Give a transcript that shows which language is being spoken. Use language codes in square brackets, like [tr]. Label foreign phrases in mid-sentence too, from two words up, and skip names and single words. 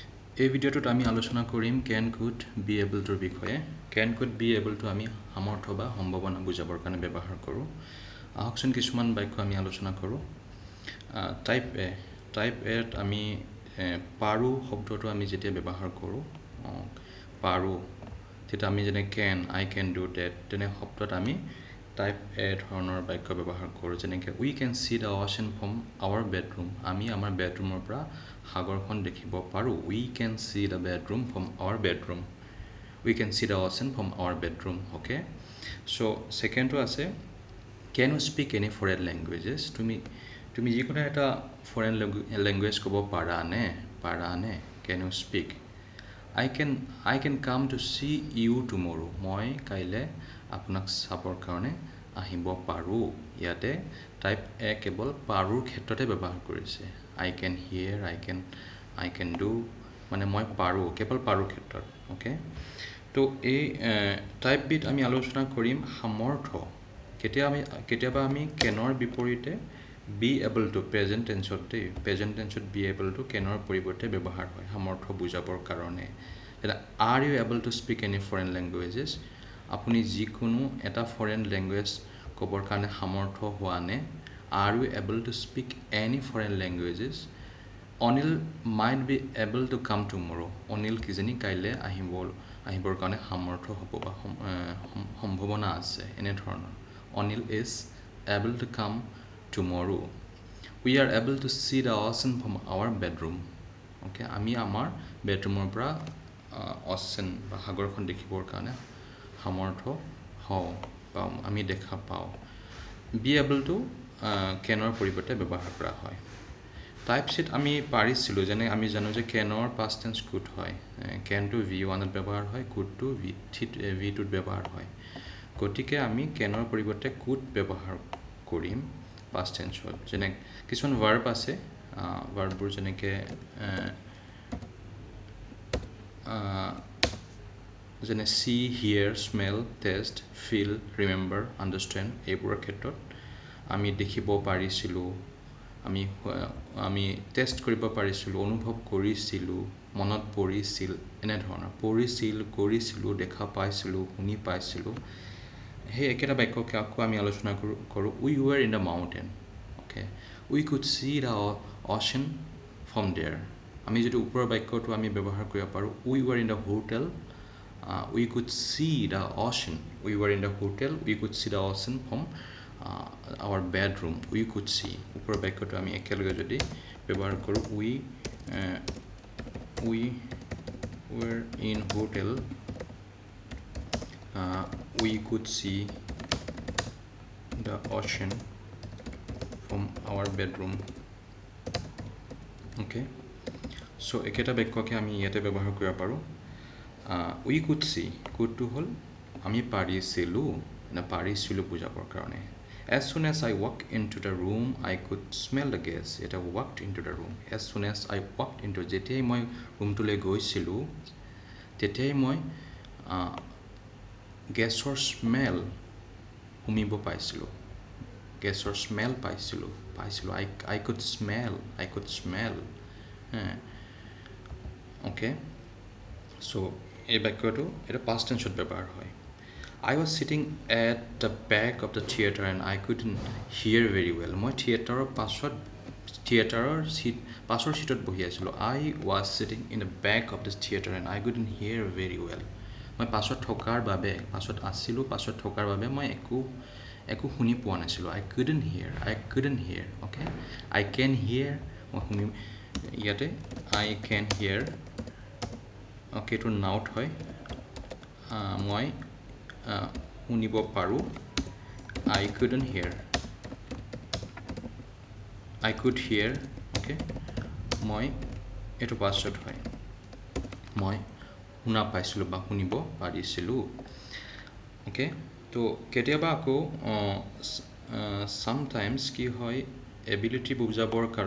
[as] এই ভিডিওটোত আমি আলোচনা কৰিম [en] can could be able to [as] বিষয়ে [en] can could be able to [as] আমি সামৰ্থ্য বা সম্ভাৱনা বুজাবৰ কাৰণে ব্যৱহাৰ কৰোঁ আহকচোন কিছুমান বাক্য আমি আলোচনা কৰোঁ টাইপ এ আমি পাৰো শব্দটো আমি যেতিয়া ব্যৱহাৰ কৰোঁ পাৰো তেতিয়া আমি যেনে [en] I can do that [as] তেনে শব্দত আমি টাইপ এ ধৰণৰ বাক্য ব্যৱহাৰ কৰোঁ যেনেকৈ [en] we can see the ocean from our bedroom [as] আমি আমাৰ বেডৰুমৰ পৰা সাগৰখন দেখিব পাৰোঁ [en] we can see the bedroom from our bedroom we can see the ocean from our bedroom okay so second আছে can you speak any foreign languages [as] তুমি যিকোনো এটা [en] foreign language [as] ক'ব পাৰা নে [en] can you speak I can come to see you tomorrow [as] মই কাইলে আপোনাক চাবৰ কাৰণে আহিব পাৰোঁ ইয়াতে টাইপ এ কেৱল পাৰোৰ ক্ষেত্ৰতে ব্যৱহাৰ কৰিছে [en] I can hear I can do [as] মানে মই পাৰোঁ কেৱল পাৰোৰ ক্ষেত্ৰত ওকে তো এই টাইপ বিট আমি আলোচনা কৰিম সামৰ্থ্য কেতিয়াবা আমি কেনৰ বিপৰীতে [en] be able to present tenseত be able to [as] কেনৰ পৰিৱৰ্তে ব্যৱহাৰ হয় সামৰ্থ্য বুজাবৰ কাৰণে [en] are you able to speak any foreign languages [as] আপুনি যিকোনো এটা [en] foreign language [as] ক'বৰ কাৰণে সামৰ্থ্য হোৱা নে [en] are you able to speak any foreign languages Anil might be able to come tomorrow Anil [as] কিজানি কাইলে আহিবৰ কাৰণে সামৰ্থ্য হ'ব বা সম্ভাৱনা আছে এনে ধৰণৰ [en] Anil is able to come tomorrow we are able to see the ocean from our bedroom okay [as] আমি আমাৰ বেডৰুমৰ পৰা ocean বা সাগৰখন দেখিবৰ কাৰণে সামৰ্থ্য হওঁ বা আমি দেখা পাওঁ [en] be able to [as] কেনৰ পৰিৱৰ্তে ব্যৱহাৰ কৰা হয় টাইপ sheet আমি পাৰিছিলোঁ যেনে আমি জানো যে কেনৰ [en] past tense could [as] হয় [en] can to v1 [as] ত ব্যৱহাৰ হয় [en] could to v2 [as] ত ব্যৱহাৰ হয় গতিকে আমি কেনৰ পৰিৱৰ্তে could ব্যৱহাৰ কৰিম [en] past tense [as] ত যেনে কিছুমান verb আছে verbবোৰ যেনেকৈ যেনে [en] see hear smell taste feel remember understand [as] এইবোৰৰ ক্ষেত্ৰত আমি দেখিব পাৰিছিলোঁ আমি টেষ্ট কৰিব পাৰিছিলোঁ অনুভৱ কৰিছিলোঁ মনত পৰিছিল এনে ধৰণৰ পৰিছিল কৰিছিলোঁ দেখা পাইছিলোঁ শুনি পাইছিলোঁ সেই একেটা বাক্যকে আকৌ আমি আলোচনা কৰোঁ [en] we were in the mountain okay we could see the ocean from there [as] আমি যদি ওপৰৰ বাক্যটো আমি ব্যৱহাৰ কৰিব পাৰোঁ [en] we were in the hotel we could see the ocean we were in the hotel we could see the ocean from our bedroom we could see [as] ওপৰৰ বাক্যটো আমি একেলগে যদি ব্যৱহাৰ কৰোঁ [en] we were in hotel we could see the ocean from our bedroom okay so [as] একেটা বাক্যকে আমি ইয়াতে ব্যৱহাৰ কৰিব পাৰোঁ [en] we could see could to [as] হল আমি পাৰিছিলোঁ বুজাবৰ কাৰণে [en] as soon as I walked into the room I could smell the gas এটা walked into the room as soon as I walked into [as] যেতিয়াই মই ৰুমটোলৈ গৈছিলোঁ তেতিয়াই মই গেছৰ স্মেল শুনিব পাইছিলোঁ গেছৰ স্মেল পাইছিলোঁ [en] I could smell okay so [as] এই বাক্যটো এটা [en] past tenseত [as] ব্যৱহাৰ হয় [en] I was sitting at the back of the theater and I couldn't hear very well [as] মই থিয়েটাৰৰ পাছৰ সিটত বহি আছিলোঁ [en] I was sitting in the back of the theater and I couldn't hear very well [as] মই পাছত থকাৰ বাবে মই একো শুনি পোৱা নাছিলোঁ [en] I couldn't hear okay I can hear [as] মই শুনি ইয়াতে [en] I can hear okay [as] এইটো নাউট হয় মই শুনিব পাৰোঁ [en] I couldn't hear I could hear okay [as] মই এইটো পাছত হয় মই শুনা পাইছিলোঁ বা শুনিব পাৰিছিলোঁ okay তো কেতিয়াবা আকৌ sometimes কি হয় ability বুজাবৰ